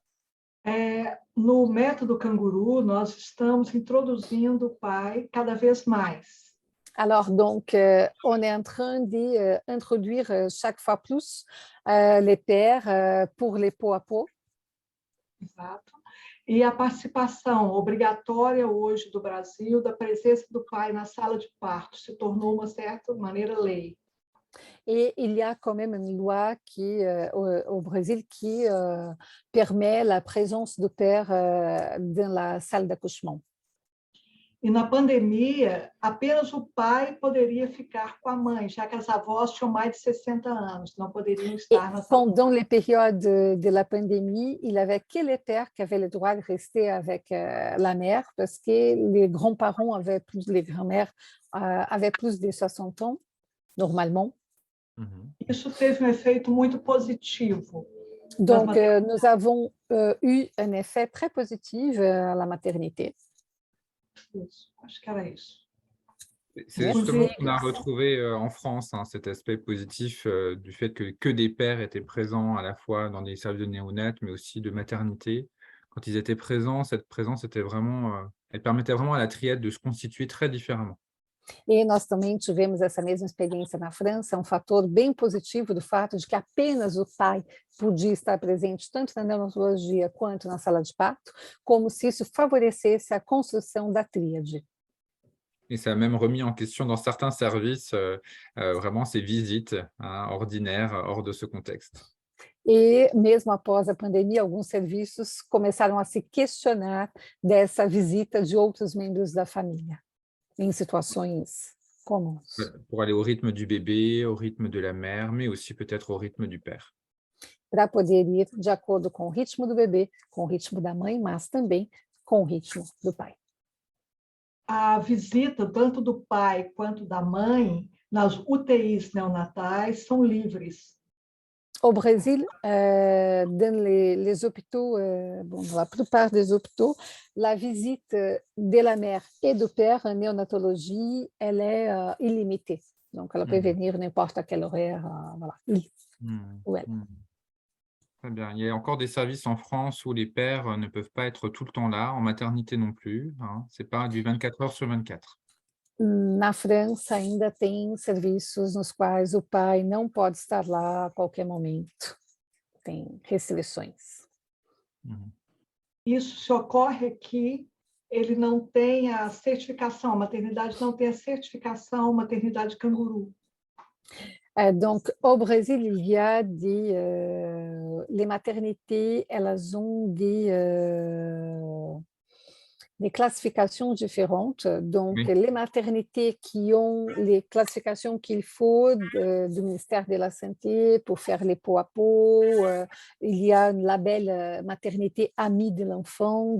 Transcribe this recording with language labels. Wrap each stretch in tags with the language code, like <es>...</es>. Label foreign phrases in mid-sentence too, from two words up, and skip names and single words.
<pt>No método canguru, nós estamos introduzindo o pai cada vez mais.</pt> <fr>Alors, donc, on est en train d'introduire chaque fois plus les pères pour les peau à peau.</fr> <pt>Exato. E a participação obrigatória hoje do Brasil da presença do pai na sala de parto se tornou, uma certa maneira, lei.</pt> <fr>Et il y a quand même une loi au Brésil qui permet la présence de père dans la salle d'accouchement.</fr> <pt>E na pandemia, apenas o pai poderia ficar com a mãe, já que as avós tinham mais de 60 anos, não poderiam estar na sala.</pt> <fr>Pendant les périodes de la pandémie, il n'y avait que les pères qui avaient le droit de rester avec la mère, parce que les grands-parents les grands-mères avaient plus de 60 ans, normalement.</fr> <pt>Isso teve um efeito muito positivo.</pt> <fr>Donc, nous avons eu un effet très positif à la maternité.</fr> <pt>Isso, acho que era isso.</pt> <fr>C'est justement ce qu'on a retrouvé en France, hein, cet aspect positif du fait que des pères étaient présents à la fois dans des services de néonat, mais aussi de maternité. Quand ils étaient présents, cette présence était vraiment, elle permettait vraiment à la triade de se constituer très différemment.</fr> <pt>E nós também tivemos essa mesma experiência na França, um fator bem positivo do fato de que apenas o pai podia estar presente tanto na neonatologia quanto na sala de parto, como se isso favorecesse a construção da tríade.</pt> <fr>Et ça a même remis en question dans certains services vraiment ces visites hein, ordinaires hors de ce contexte.</fr> <pt>E mesmo após a pandemia, alguns serviços começaram a se questionar dessa visita de outros membros da família. Em situações comuns.</pt> <fr>Pour aller au rythme du bébé, au rythme de la mère, mais aussi peut-être au rythme du père.</fr> <pt>Para poder ir de acordo com o ritmo do bebê, com o ritmo da mãe, mas também com o ritmo do pai. A visita tanto do pai quanto da mãe nas UTIs neonatais são livres.</pt> <fr>Au Brésil, dans les hôpitaux, dans la plupart des hôpitaux, la visite de la mère et du père en néonatologie, elle est illimitée. Donc, elle peut venir n'importe à quel horaire, voilà, il ou elle. Très bien. Il y a encore des services en France où les pères ne peuvent pas être tout le temps là, en maternité non plus. Hein. Ce n'est pas du 24 heures sur 24.</fr> <pt>Na França ainda tem serviços nos quais o pai não pode estar lá a qualquer momento. Tem restrições. Isso se ocorre aqui, ele não tem a certificação, a maternidade não tem a certificação maternidade canguru.</pt> <fr>Donc, au Brésil, il y a les maternités, elles ont des classifications différentes. Donc, oui. Les maternités qui ont les classifications qu'il faut du ministère de la Santé pour faire les peau à peau, il y a un label maternité amie de l'enfant.</fr>